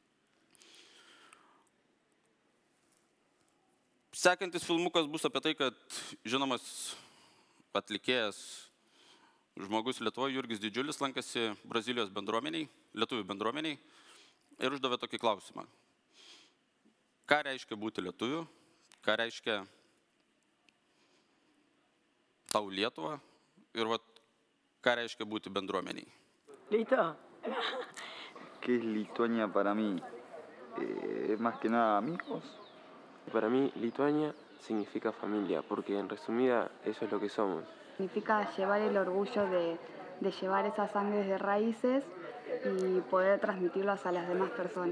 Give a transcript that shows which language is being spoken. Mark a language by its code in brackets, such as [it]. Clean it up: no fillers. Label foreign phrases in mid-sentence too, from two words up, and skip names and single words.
[lt] Sekantis filmukas bus apie tai, kad žinomas atlikėjas žmogus Lietuvoje, Jurgis Didžiulis, lankėsi Brazilijos bendruomeniai, lietuvių bendruomeniai ir uždavė tokį klausimą. Ką reiškia būti lietuviu? Ką reiškia tau Lietuva? Ir ką reiškia būti bendruomeniai? [es] ¿Listo? ¿Qué es Lituania para mí? Más que nada amigos. Para mí, Lituania significa familia, porque en resumida eso es lo que somos. Significa llevar el orgullo de llevar esas sangres de raíces y poder transmitirlas a las demás personas.